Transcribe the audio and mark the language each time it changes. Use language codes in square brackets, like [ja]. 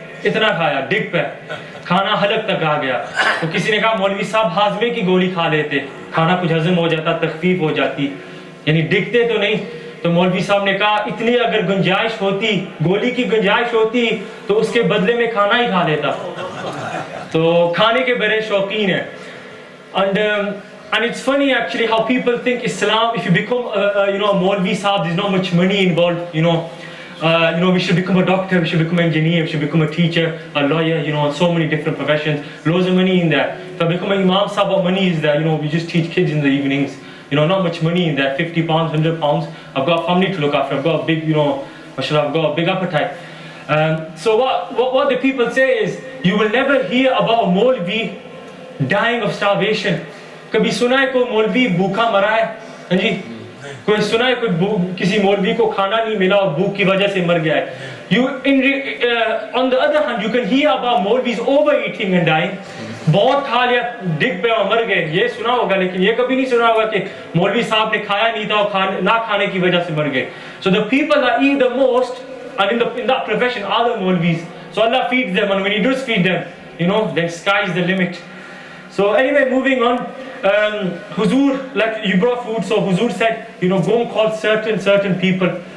[hi] इतना खाया, डिग पे खाना हलक तक आ गया. तो किसी ने कहा, मौलवी साहब हाजमे की गोली खा लेते, खाना कुछ हजम हो जाता, तखफीफ हो जाती, यानी डिगते तो नहीं. तो मौलवी साहब ने कहा, इतनी अगर गुंजाइश होती, गोली की गुंजाइश होती, तो उसके बदले में खाना ही खा लेता. तो खाने के बड़े शौकीन है. [en] And it's funny actually how people think Islam, if you become a Maulvi Sahib, there's not much money involved, we should become a doctor, we should become an engineer, we should become a teacher, a lawyer, so many different professions, loads of money in there. If I become an Imam Sahib, what money is there? We just teach kids in the evenings, not much money in there, £50, £100. I've got a family to look after, I've got a big, mashallah, I've got a big appetite. So what the people say is, you will never hear about a Maulvi dying of starvation. [hi] कभी सुना है कोई मौलवी भूखा मरा है? हाँ जी, कोई सुना है कोई किसी मौलवी को खाना नहीं मिला और भूख की वजह से मर गया है? [en] On the other hand, you can hear about Maulvis overeating and dying. [hi] बहुत खा लिया, डिग पे और मर गए, ये सुना होगा, लेकिन ये कभी नहीं सुना होगा कि मौलवी साहब ने खाया नहीं था और ना खाने की वजह से मर गए. [en] So the people that eat the most and in that profession are the Maulvis. So Allah feeds them, and when He does feed them, then sky is the limit. So anyway, moving on. Huzur, like you brought food, so Huzur said, go and call certain people.